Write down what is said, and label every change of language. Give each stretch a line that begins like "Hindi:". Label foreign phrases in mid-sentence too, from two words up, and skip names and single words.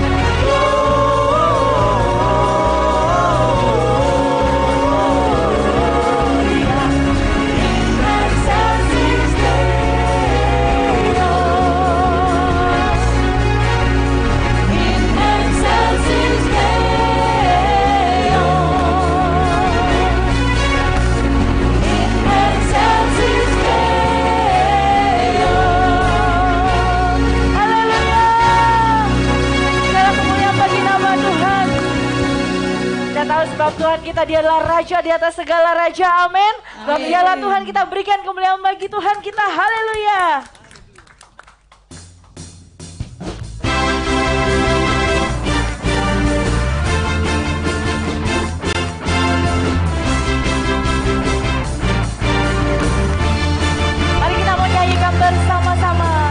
Latin: Gloria in excelsis Deo. In excelsis Deo. In excelsis Deo.
Indonesian: Haleluya. Segala kemuliaan bagi nama Tuhan. Kita tahu sebab Tuhan kita, Dia adalah Raja di atas segala raja. Amin. Sebab Dialah Tuhan, kita berikan kemuliaan bagi Tuhan kita. Haleluya. Mari kita mau nyanyikan bersama-sama.